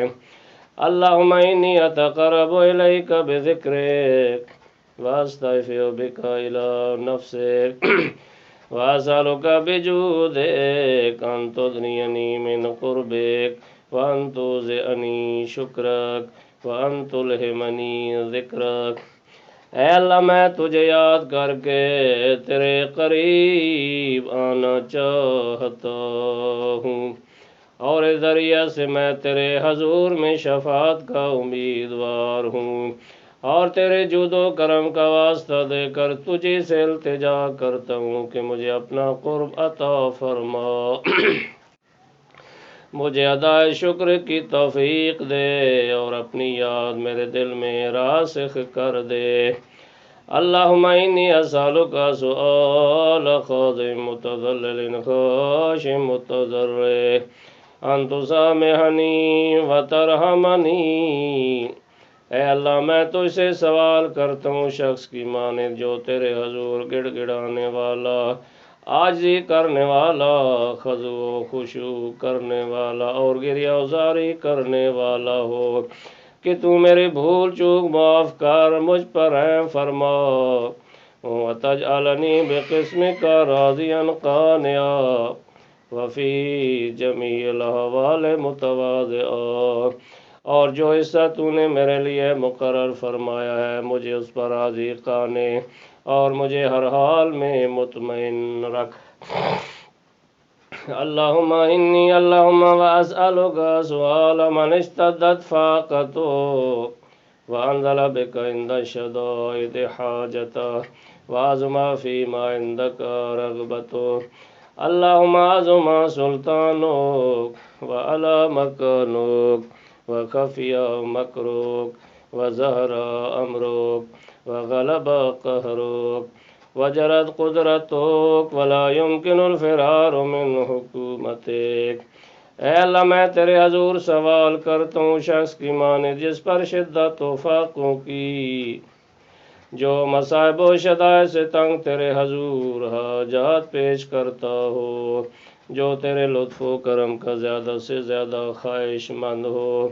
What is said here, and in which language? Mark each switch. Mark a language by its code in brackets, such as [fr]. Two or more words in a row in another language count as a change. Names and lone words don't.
[ar] اللہم انی اتقرب الیک بذکرک واستغفر بک الی نفسک واسألک بجودک ان تدنینی من قربک وان توزعنی شکرک وان تلہمنی ذکرک۔ [ur] اے اللہ میں تجھے یاد کر کے تیرے قریب آنا چاہتا ہوں، اور اس ذریعہ سے میں تیرے حضور میں شفاعت کا امیدوار ہوں، اور تیرے جود و کرم کا واسطہ دے کر تجھے سے التجا کرتا ہوں کہ مجھے اپنا قرب عطا فرما، مجھے ادائے شکر کی توفیق دے اور اپنی یاد میرے دل میں راسخ کر دے۔ [ar] اللہم انی اسألک سؤال خاضع متذلل خاشع متضرع ان تسامحنی وترحمنی۔ [ur] اے اللہ میں تجھ سے سوال کرتا ہوں شخص کی مانند جو تیرے حضور گڑ گڑانے والا، عاجزی کرنے والا، خضوع و خشوع کرنے والا اور گریہ وزاری کرنے والا ہو، کہ تو میری بھول چوک معاف کر، مجھ پر رحم فرما، [ar] وتجعلنی بقسمک راضیا قانعا وفی جمیع الاحوال متواضعا۔ [ur] اور جو حصہ تو نے میرے لیے مقرر فرمایا ہے مجھے اس پر راضی قانع اور مجھے ہر حال میں مطمئن رکھ۔ [ar] اللہم انی اللہم واسألک سؤال من اشتدت فاقتہ وانزل بک عند الشدائد حاجتہ وعظم فیما عندک رغبتہ۔ اللہم عظم سلطانک وعلی مکانک وخفی مکرک وظہر امرک وغلب قہرک وجرت قدرتک ولا يمکن الفرار من حکومتک۔ [ur] اے اللہ میں تیرے حضور سوال کرتا ہوں شخص کی مانند جس پر شدت و فاقوں کی، جو مصائب و شدائد سے تنگ تیرے حضور حاجات پیش کرتا ہو، جو تیرے لطف و کرم کا زیادہ سے زیادہ خواہش مند ہو۔